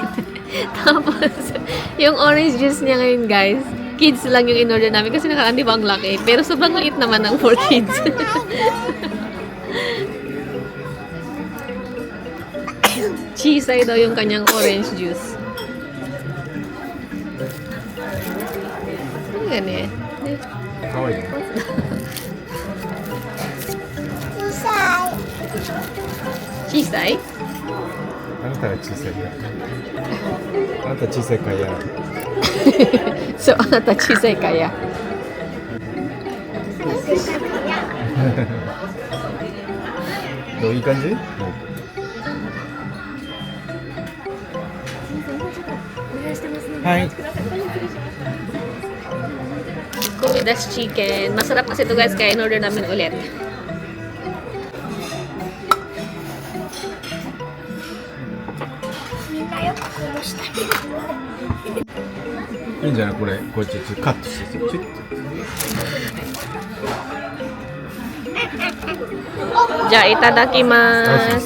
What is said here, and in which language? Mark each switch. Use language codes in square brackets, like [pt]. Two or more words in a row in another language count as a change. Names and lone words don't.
[tl] Tapos yung [en] orange juice [tl] niya ngayon, guys, kids lang yung in-order namin kasi nakaraan di ba ang laki, pero sobrang liit naman ng [en] for kids. [tl] Chisay daw yung kanyang [en] orange juice. [tl] Ganyan. Kawaii. Chisay? [ja] あなたが小さいから。あなた小さいから。そう、あなた小さいkaya. Do, いい感じ？はい。 [tl] Kumidas chicken. Masarap kasi ito, guys, kaya in-order namin ulit. [ja] いいんじゃないこれ、これちょっとカットして、ちょっと。じゃあ、いただきます。